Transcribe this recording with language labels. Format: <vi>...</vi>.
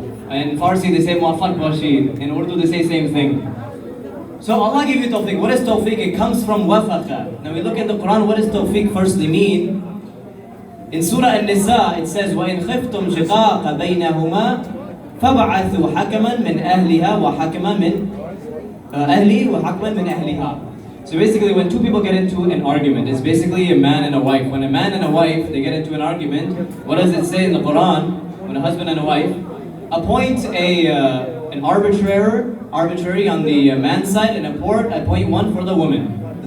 <en>In Farsi they say muwaffaq bashir. In Urdu they say same thing. So Allah give you tawfiq. What is tawfiq? It comes from wafaqa. Now we look at the Quran. What does tawfiq firstly mean? In Surah An-Nisa it says,</en> <ar>وَإِنْ خِفْتُمْ شِقَاقَ بَيْنَهُمَا فَبَعَثُوا حَكَمًا مِنْ أَهْلِهَا وَحَكَمًا مِنْ أَهْلِهِ وَحَكَمًا مِنْ أَهْلِهَا.</ar> <en>So basically when two people get into an argument, it's basically a man and a wife. When a man and a wife, they get into an argument, what does it say in the Quran? When a husband and a wife appoint an arbitrary on the man's side and appoint one for the woman.</en>